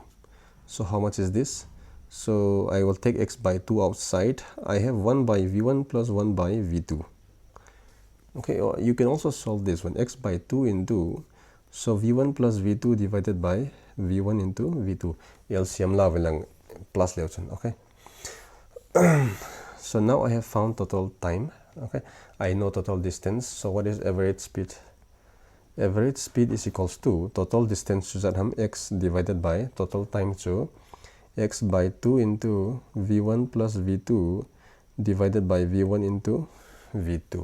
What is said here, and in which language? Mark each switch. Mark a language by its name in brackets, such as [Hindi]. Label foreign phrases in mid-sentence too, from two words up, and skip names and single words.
[English] So how much is this? So I will take x by 2 outside. I have 1 by v1 plus 1 by v2. Okay, or you can also solve this one. X by 2 into, so v1 plus v2 divided by v1 into v2. [Garo] LCM la lang plus leuchen. [English] Okay. So now I have found total time. Okay, I know total distance. So what is average speed? Average speed is equals to total distance to x divided by total time to x by 2 into v1 plus v2 divided by v1 into v2.